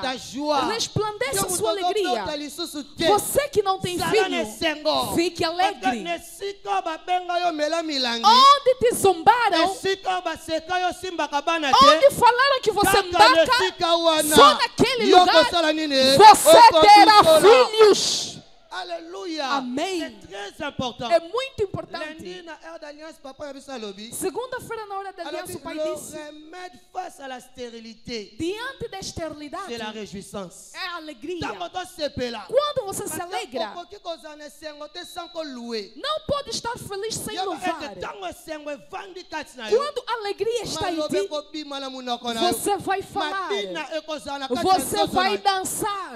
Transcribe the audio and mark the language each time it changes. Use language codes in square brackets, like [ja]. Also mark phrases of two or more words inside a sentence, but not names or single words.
[pt] Resplandeça a sua alegria. Você que não tem filho, fique alegre. Onde te zombaram, onde falaram que você mbaca, só naquele lugar você terá filhos. Aleluia. Amém. [fr] É très important. [pt] É muito importante. Segunda-feira, na hora da aliança, o pai disse: [fr] face à la stérilité, [pt] diante da esterilidade, [fr] c'est la réjouissance. [pt] É a alegria. Quando Quando você se alegra, não pode estar feliz sem louvar. Quando a alegria está em ti, você vai falar, você vai dançar.